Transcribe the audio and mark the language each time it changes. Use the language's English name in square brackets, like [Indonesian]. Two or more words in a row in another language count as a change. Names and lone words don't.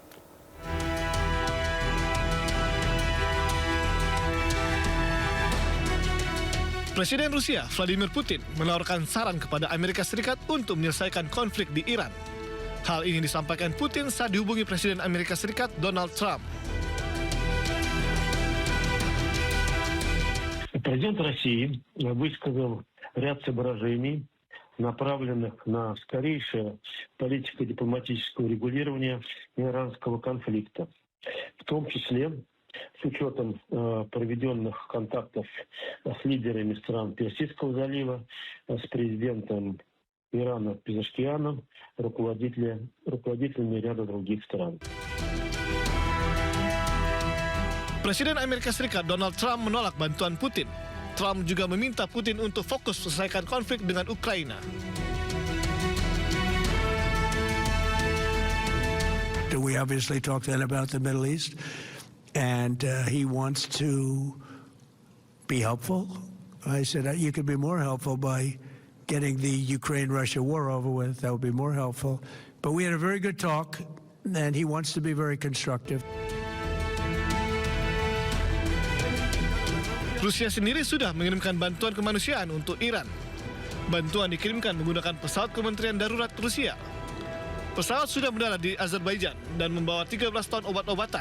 [Indonesian] Presiden Rusia Vladimir Putin menawarkan saran kepada Amerika Serikat untuk menyelesaikan konflik di Iran. Hal ini disampaikan Putin saat dihubungi Presiden Amerika Serikat Donald Trump. [Russian] Президент России высказал ряд соображений, направленных на скорейшее политико-дипломатическое урегулирование иранского конфликта, в том числе с учетом проведенных контактов с лидерами стран Персидского залива, с президентом Ирана Пезешкианом, руководителями ряда других стран. [Indonesian] Presiden Amerika Serikat Donald Trump menolak bantuan Putin. Trump juga meminta Putin untuk fokus selesaikan konflik dengan Ukraina. [English] We obviously talked then about the Middle East. And he wants to be helpful. I said, you could be more helpful by getting the Ukraine-Russia war over with. That would be more helpful. But we had a very good talk, and he wants to be very constructive. [Indonesian] Rusia sendiri sudah mengirimkan bantuan kemanusiaan untuk Iran. Bantuan dikirimkan menggunakan pesawat Kementerian Darurat Rusia. Pesawat sudah mendarat di Azerbaijan dan membawa 13 ton obat-obatan.